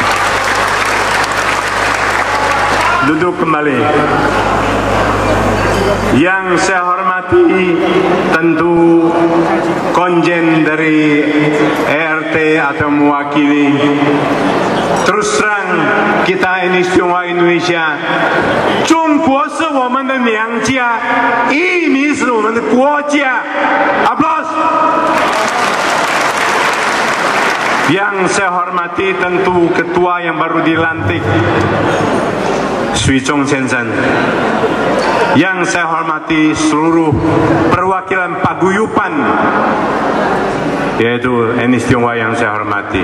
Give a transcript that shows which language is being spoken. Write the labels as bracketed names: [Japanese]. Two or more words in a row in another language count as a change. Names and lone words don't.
[Indonesian] Duduk kembali. Yang saya hormati tentu konjen dari ERT atau mewakili. Terus terang kita ini Tionghoa Indonesia, [Chinese] 中国是我们的娘家，印尼是我们的国家。Applause. [Indonesian] Yang saya hormati tentu ketua yang baru dilantik, Sui Chong Sensen. Yang saya hormati seluruh perwakilan paguyupan, yaitu etnis Tionghoa yang saya hormati.